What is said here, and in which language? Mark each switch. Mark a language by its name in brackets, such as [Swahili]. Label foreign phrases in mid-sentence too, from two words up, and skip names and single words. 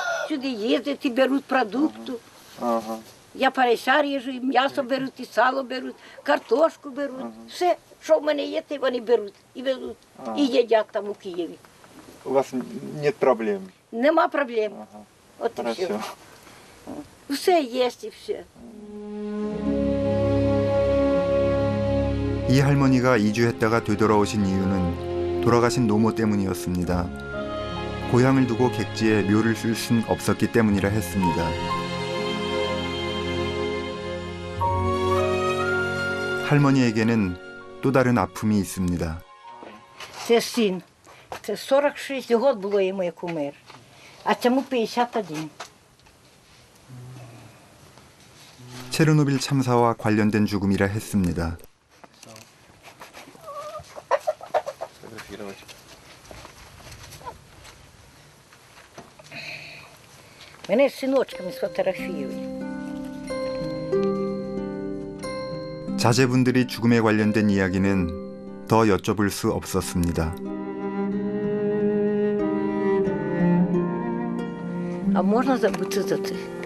[Ukrainian] Сюди їздять і беруть продукти. Я порейса ріжу, і м'ясо беруть, і сало беруть, картошку беруть. Все, що в мене є, те вони беруть і везуть. І їдять там у Києві. [Russian] У вас нет проблем? [Ukrainian] Нема проблем. От і все. Хорошо. Все є і все. [Korean] 이 할머니가 이주했다가 되돌아오신 이유는 돌아가신 노모 때문이었습니다. 고향을 두고 객지에 묘를 쓸 순 없었기 때문이라 했습니다. 할머니에게는 또 다른 아픔이 있습니다. [Ukrainian] Це син. Це 46 років було йому, як умер. А цьому 51. [Korean] 체르노빌 참사와 관련된 죽음이라 했습니다. [Ukrainian] Мене з синочками сфотографіюють. [Korean] 자제분들이 죽음에 관련된 이야기는 더 여쭤볼 수 없었습니다. [Ukrainian] А можна забути за це?